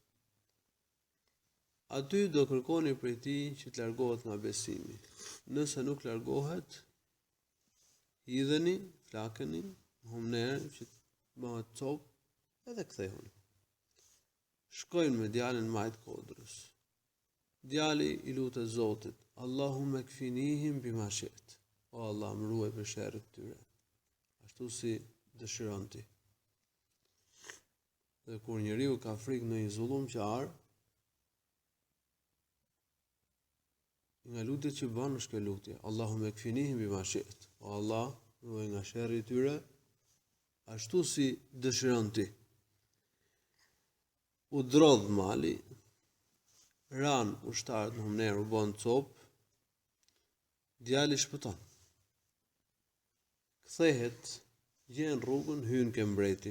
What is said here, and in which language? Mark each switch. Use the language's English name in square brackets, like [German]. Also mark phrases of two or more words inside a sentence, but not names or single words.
[Albanian] Aty do kërkoni prej tij që të largohet nga besimi. Nëse nuk largohet, hidheni, flakeni, humner që të bëhet copë, edhe kthehuni. Shkojnë me djalin majt kodrës. Djali i lutet Zotit, [Arabic] اللهم اكفنيهم بما شئت. [Albanian] O Allah, më ruaj për sherrit tyre, ashtu si dëshiron ti. Dhe kur njeriu ka frikë në një zullumqtar, nga lutjet që bën është kjo lutje, [Arabic] اللهم اكفنيهم بما شئت. [Albanian] O Allah, më ruaj nga sherri i tyre, ashtu si dëshiron ti. U drodh mali, ran ushtarët në humner, u bën copë, djali shpëton. Kthehet, gjen rrugën, hyn ke mbreti.